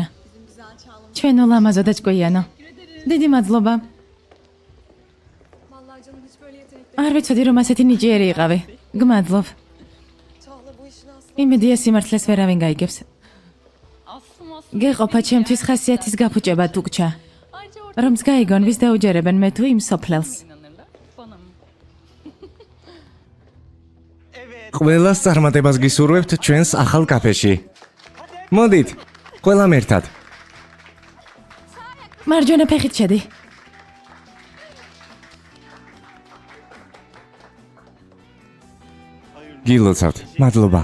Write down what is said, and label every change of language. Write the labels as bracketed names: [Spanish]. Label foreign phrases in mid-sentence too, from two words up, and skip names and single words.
[Turkish] Güzel Çağla. [Georgian] ჩვენო ლამაზო და ჭკვიანო. დიდი მადლობა. [Turkish] Vallahi canım hiç böyle yetenekli. [Georgian] არ ვიცოდი რომ ასეთი ნიჭიერი იყავი. გმადლობ. [Turkish] Çağla bu işin aslı. [Georgian] იმედია სიმართლეს ვერავინ გაიგებს. [Turkish] Aslım [Georgian] გეყოფა ჩემთვის ხასიათის გაფუჭება თუქჩა. [Turkish] Ayrıca orada [Georgian] რომს გაიგონ ვის დაუჯერებენ მე თუ იმ სოფლელს. [Turkish] inanırlar. Bana mı? [Georgian] ყველას წარმატებას გისურვებთ ჩვენს ახალ კაფეში. მოდით, ყველამ ერთად. მარჯვენა ფეხით შედი. გილოცავთ. მადლობა.